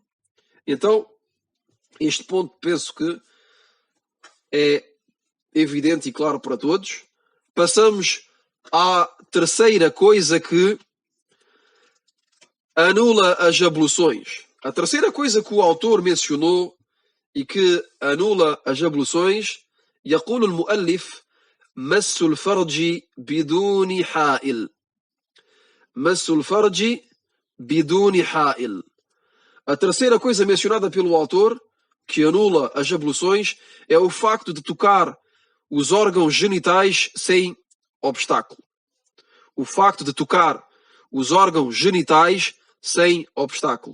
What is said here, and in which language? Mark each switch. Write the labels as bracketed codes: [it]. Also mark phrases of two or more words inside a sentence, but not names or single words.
[pt] Então, este ponto penso que é evidente e claro para todos. Passamos à terceira coisa que anula as abluções. A terceira coisa que o autor mencionou e que anula as abluções, [ar] يقول المؤلف مس الفرج بدون حائل. مس الفرج بدون حائل. [pt] A terceira coisa mencionada pelo autor, que anula as abluções, é o facto de tocar os órgãos genitais sem obstáculo. O facto de tocar os órgãos genitais sem obstáculo.